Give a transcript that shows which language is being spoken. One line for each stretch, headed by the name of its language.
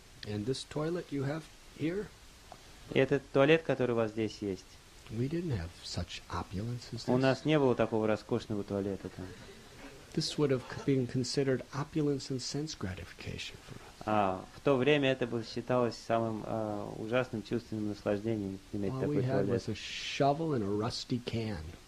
English: And this toilet you have here,
Russian: И этот туалет, который у вас здесь есть,
English: we didn't have such opulence as
Russian: у
English: this.
Russian: нас не было такого роскошного туалета там.
English: This would have been considered opulence and sense gratification for us.
Russian: В то время это считалось самым ужасным чувственным наслаждением иметь
English: All
Russian: такой
English: we had
Russian: туалет.
English: was a shovel and a rusty can.